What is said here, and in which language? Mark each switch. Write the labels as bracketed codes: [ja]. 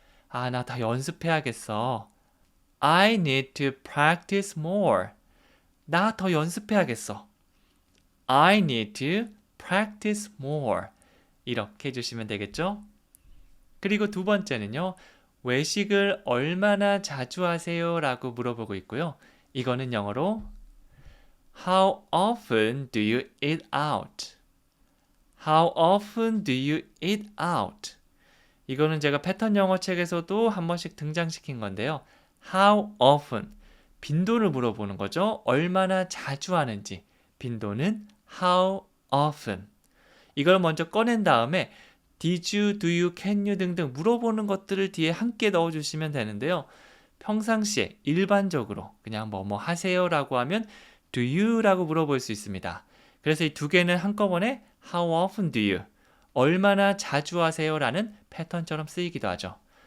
[ko] 나 더 연습해야겠어. [en] I need to practice more. [ko] 나 더 연습해야겠어. [en] I need to practice more. [ko] 이렇게 해주시면 되겠죠? 그리고 두 번째는요. 외식을 얼마나 자주 하세요? 라고 물어보고 있고요. 이거는 영어로 [en] How often do you eat out? How often do you eat out? [ko] 이거는 제가 패턴 영어 책에서도 한 번씩 등장시킨 건데요. [en] How often? [ko] 빈도를 물어보는 거죠. 얼마나 자주 하는지. [en] 빈도는 how often. [ko] 이걸 먼저 꺼낸 다음에 did you, do you, can you 등등 물어보는 것들을 뒤에 함께 넣어주시면 되는데요. 평상시에 일반적으로 그냥 뭐 하세요 라고 하면 do you 라고 물어볼 수 있습니다. 그래서 이 두 개는 한꺼번에 [en] how often do you, [ko] 얼마나 자주 하세요 라는 패턴처럼 쓰이기도 하죠.